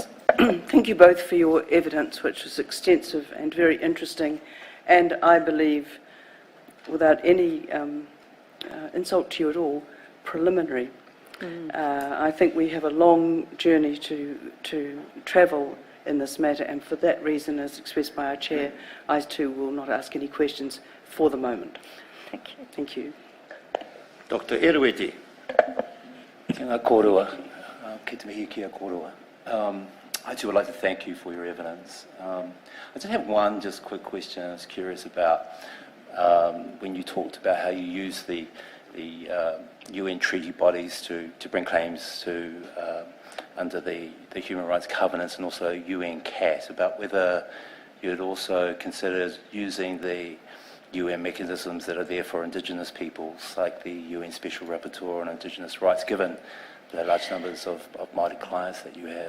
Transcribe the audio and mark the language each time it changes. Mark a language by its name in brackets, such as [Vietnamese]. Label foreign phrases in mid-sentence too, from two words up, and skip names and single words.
[English] Thank you both for your evidence, which was extensive and very interesting, and I believe, without any insult to you at all, preliminary. I think we have a long journey to travel in this matter, and for that reason, as expressed by our chair, I too will not ask any questions for the moment. Thank you. Thank you. Dr. Erueti. [Māori] Kia kōrua, ki te mihi kia kōrua. [English] I too would like to thank you for your evidence. I just have one quick question I was curious about when you talked about how you use the UN treaty bodies to bring claims to under the human rights covenants and also UN CAT, about whether you'd also consider using the UN mechanisms that are there for Indigenous peoples, like the UN Special Rapporteur on Indigenous Rights, given the large numbers of Māori clients that you have.